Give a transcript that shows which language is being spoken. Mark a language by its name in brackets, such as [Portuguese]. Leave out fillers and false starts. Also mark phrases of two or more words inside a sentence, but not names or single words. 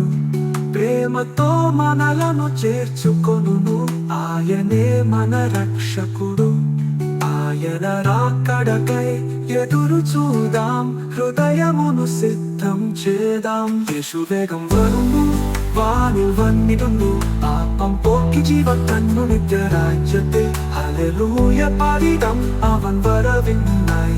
[Telugu] ప్రేమతో మనలను చేర్చుకొనును, ఆయనే మన రక్షకుడు. ఆయన రాకడకై ఎదురు చూదాం, హృదయమును సిద్ధం చేదాం. [Malayalam] യേശു വേഗം വരുന്നു വാനിൽ വന്നിടുന്നു, പാപം പോക്കി ജീവൻ തന്നു നിത്യരാജ്യത്തിൽ. ഹല്ലേലൂയ പാടിടാം അവൻ വരവിനായി.